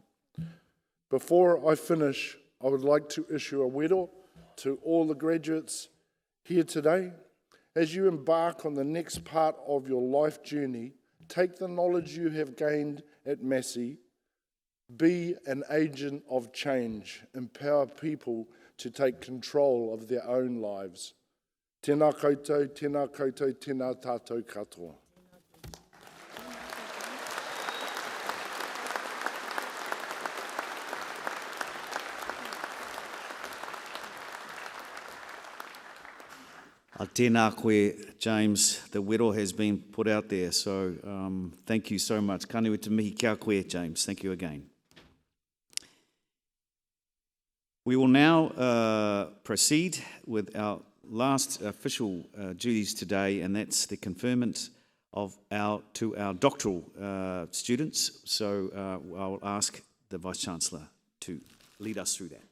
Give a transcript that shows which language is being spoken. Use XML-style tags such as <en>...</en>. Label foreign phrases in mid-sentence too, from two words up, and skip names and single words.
<en>Before I finish, I would like to issue a wero to all the graduates here today. As you embark on the next part of your life journey, take the knowledge you have gained at Massey, be an agent of change, empower people to take control of their own lives.</en> <mi>Tēnā koutou, tēnā koutou, tēnā tātou katoa. Tēnā koe, James.</mi> <en>The wero has been put out there, so thank you so much.</en> <mi>Ka niwi te mihi kia koe, James.</mi> <en>Thank you again. We will now proceed with our last official duties today, and that's the conferment to our doctoral students. So I'll ask the Vice-Chancellor to lead us through that.</en>